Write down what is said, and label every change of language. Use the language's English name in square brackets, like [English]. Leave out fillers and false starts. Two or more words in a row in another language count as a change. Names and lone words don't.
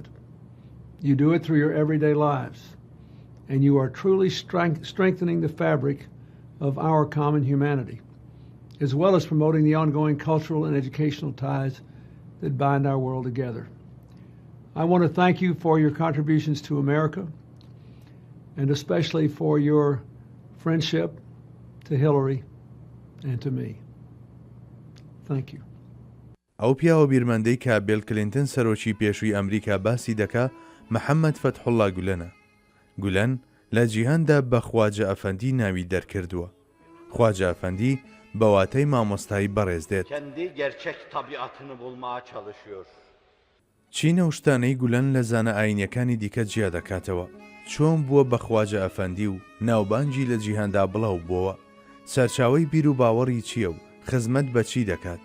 [English] You do it through your everyday lives, and you are truly strengthening the fabric of our common humanity, as well as promoting the ongoing cultural and educational ties that bind our world together. I want to thank you for your contributions to America, and especially for your friendship to Hillary and to me. Thank you. [Central Kurdish] ئەو پیاوە بیرمەندەی کە بیل کلینتن سەرۆکی پێشووی ئەمریکا باسی دەکا محەممەد فەتحوڵڵا گولەنە. گولەن لە جیهاندا بە خواجە ئەفەندی ناوی دەرکردووە. خواجە ئەفەندی بەواتەی مامۆستایی بەڕێز دێت. چینە و شتانەی گولەن لە زانە ئاینیەکانی دیکە جیا دەکاتەوە، چۆن بووە بە خواجە ئەفەندی و ناوبانگی لە جیهاندا بڵاو بووە، سەرچاوەی بیر و باوەڕی چییە و خزمەت بە چی دەکات.